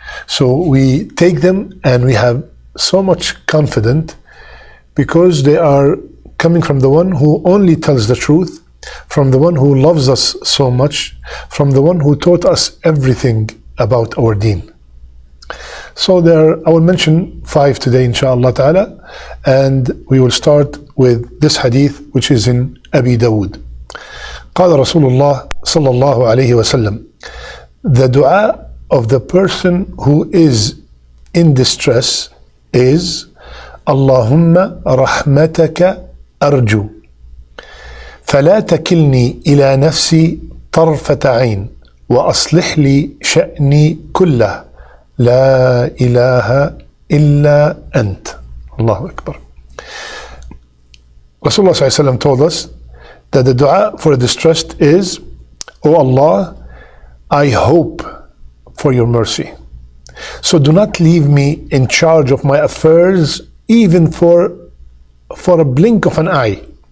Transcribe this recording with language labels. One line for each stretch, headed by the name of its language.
English: So we take them and we have so much confidence because they are coming from the one who only tells the truth, from the one who loves us so much, from the one who taught us everything about our deen. So I will mention 5 today, inshallah ta'ala, and we will start with this hadith, which is in Abi Dawood.
Arabic: قال رسول الله صلى الله عليه وسلم,
English: the dua of the person who is in distress is
Arabic: اللهم رحمتك أرجو فلا تكلني إلى نفسي طرفة عين وأصلح لي شأني كله لا إله إلا أنت. Allahu Akbar.
English: Rasulullah sallallahu alayhi wa sallam told us that the dua for a distressed is, O Allah, I hope for your mercy. So do not leave me in charge of my affairs even for a blink of an eye.